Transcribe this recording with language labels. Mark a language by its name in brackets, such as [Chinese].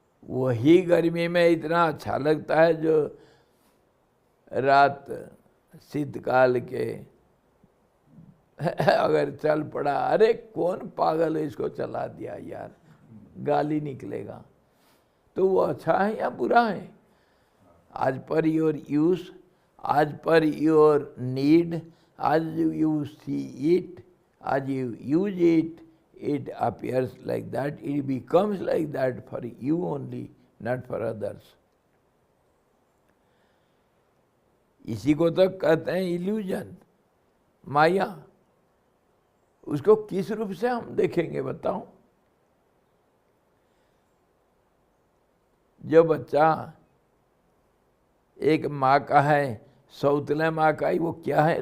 [Hindi] वही गर्मी में इतना अच्छा लगता है जो रात शीतकाल के अगर चल पड़ा, अरे कौन पागल है इसको चला दिया यार, गाली निकलेगा. तो वो अच्छा है या बुरा है? [English] As per your use, as per your need, as you see it, as you use it, it appears like that, it becomes like that for you only, not for others. [Hindi] इसी को तो कहते हैं इल्यूजन, माया. उसको किस रूप से हम देखेंगे बताओ? जो बच्चा एक माँ का है, सौतले माँ का ही, वो क्या है?